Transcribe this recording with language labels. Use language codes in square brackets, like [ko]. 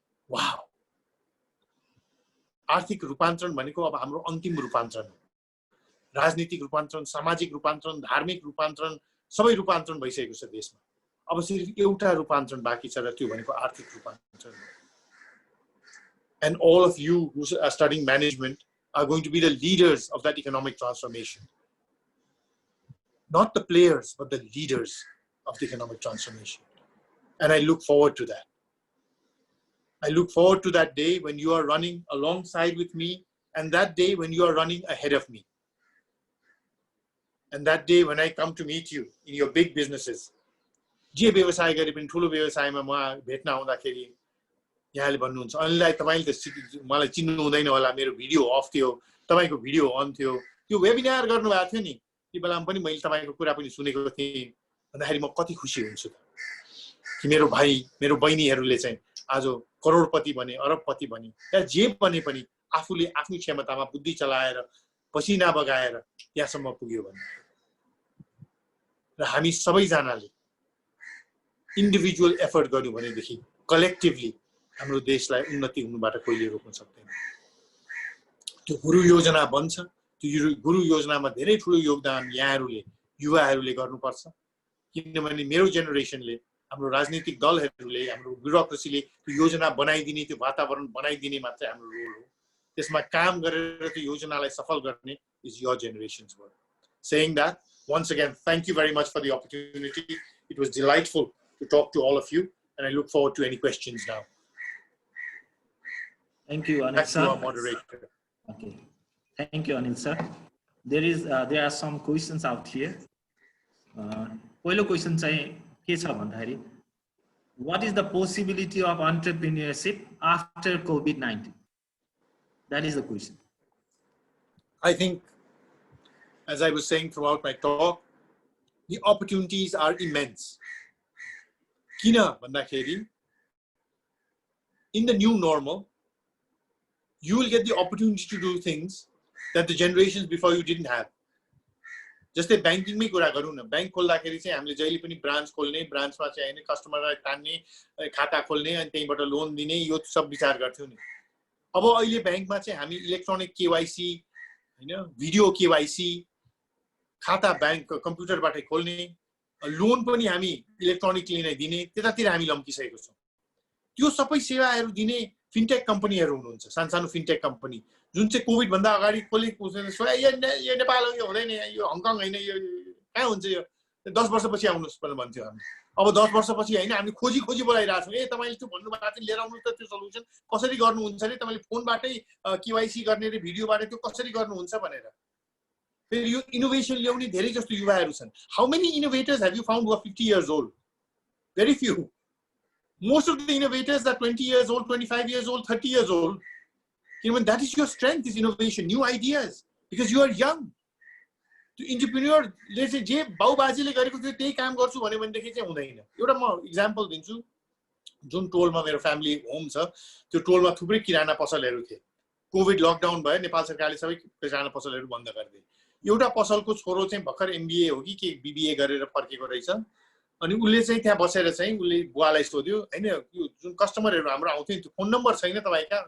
[ne] Wow! आर्थिक रूपान्तरण भनेको अब हाम्रो अन्तिम रूपान्तरण हो। राजनीतिक रूपान्तरण, सामाजिक रूपान्तरण, धार्मिक रूपान्तरण, सबै रूपान्तरण भइसकेको छ देशमा। अब सिर्फ एउटा रूपान्तरण बाँकी छ र त्यो भनेको आर्थिक रूपान्तरण हो। [en] And all of you who are studying management are going to be the leaders of that economic transformation. Not the players, but the leaders of the economic transformation. And I look forward to that. I look forward to that day when you are running alongside with me, and that day when you are running ahead of me. And that day when I come to meet you in your big businesses. [ne] जे व्यवसाय गरे पनि ठुलो व्यवसायमा म भेट्न आउँदाखेरि यहाँले भन्नुहुन्छ अनिललाई तपाईले त मलाई चिन्नु हुँदैन होला, मेरो भिडियो अफ थियो, तपाईको भिडियो अन थियो, त्यो वेबिनार गर्नु भएको थियो नि, त्यो बेलामा पनि मैले तपाईको कुरा पनि सुनेको थिएँ भन्दाखेरि म कति खुसी हुन्छु कि मेरो भाइ मेरो बहिनीहरूले चाहिँ आज करोडपति बने, अरबपति बने, या जे बने पनि आफूले आफ्नो क्षमतामा बुद्धि चलाएर पसिना बगाएर त्यहाँसम्म पुग्यो भने। र हामी सबैजनाले इन्डिभिजुअल एफर्ट गर्नु भनेदेखि कलेक्टिभली हाम्रो देशलाई उन्नति हुनुबाट कहिले रोक्न सक्दैन। त्यो गुरु योजना बन्छ, त्यो गुरु योजनामा धेरै ठुलो योगदान यहाँहरूले युवाहरूले गर्नुपर्छ। किनभने मेरो जेनेरेसनले, हाम्रो राजनीतिक दलहरूले, हाम्रो ब्युरोक्रेसीले त्यो योजना बनाइदिने, त्यो वातावरण बनाइदिने मात्रै हाम्रो रोल हो। त्यसमा काम गरेर त्यो योजनालाई सफल गर्ने [en] is your generation's work. Saying that, once again, thank you very much for the opportunity. It was delightful to talk to all of you, and I look forward to any questions now. Thank you, Anil Back sir. to our moderator. Okay. Thank you, Anil sir. There are some questions out here. [ne] पहिलो question चाहिँ के छ भन्दाखेरि, [en] what is the possibility of entrepreneurship after COVID-19? That is the question. I think, as I was saying throughout my talk, the opportunities are immense. [ne] Kina bandakeri, [en] in the new normal, you will get the opportunity to do things that the generations before you didn't have. [ne] जस्तै बैंकिङमै कुरा गरौँ न, bank खोल्दाखेरि चाहिँ हामीले जहिले पनि branch खोल्ने, ब्रान्चमा चाहिँ हैन कस्टमरलाई तान्ने, खाता खोल्ने अनि त्यहीबाट लोन दिने, यो सब विचार गर्थ्यौ नि। अब अहिले बैंकमा चाहिँ हामी इलेक्ट्रोनिक केवाईसी हैन, भिडियो केवाईसी, खाता बैंक कम्प्युटरबाटै खोल्ने, लोन पनि हामी इलेक्ट्रोनिकली नै दिने, त्यतातिर हामी लम्किसकेको छौं। त्यो सबै सेवाहरू दिने फिनटेक कम्पनीहरू हुनुहुन्छ, सानसानो फिनटेक कम्पनी जुन चाहिँ कोभिड भन्दा अगाडि खोलेको यो नेपाल हो, यो हुँदैन, यो हङकङ हैन, यो कहाँ हुन्छ, यो 10 वर्षपछि आउनुस् भन्थ्यो हामी। अब 10 वर्षपछि हैन, हामी खोजी बोलाइरहेछौँ, ए तपाईले त्यो भन्नु भएको थियो लिएर आउनु त, त्यो सल्युसन कसरी गर्नुहुन्छ रे, तपाईले फोनबाटै केवाईसी गर्ने रे, भिडियोबाट त्यो कसरी गर्नुहुन्छ भनेर। फेरि यो इनोभेसन ल्याउने धेरै जस्तो युवाहरू छन्। [en] How many innovators have you found who are 50 years old? Very few. Most of the innovators are 20 years old, 25 years old, 30 years old. Even that is your strength, is innovation, new ideas, because you are young. The entrepreneur, let's say, [ne] जे बाउबाजेले गरेको थियो त्यही काम गर्छु भन्यो भनेदेखि चाहिँ हुँदैन। एउटा म एक्जाम्पल दिन्छु, जुन टोलमा मेरो फ्यामिली होम छ, त्यो टोलमा थुप्रै किराना पसलहरू थिए। कोभिड लकडाउन भयो, नेपाल सरकारले सबै किराना पसलहरू बन्द गरिदिए। एउटा पसलको छोरो चाहिँ भर्खर एमबीए हो कि के बीबीए गरेर फर्केको रहेछ, अनि उले चाहिँ त्यहाँ बसेर चाहिँ उले बुवालाई सोध्यो, हैन यो जुन कस्टमरहरू हाम्रो आउँथ्यो नि, त्यो फोन नम्बर छैन तपाईका?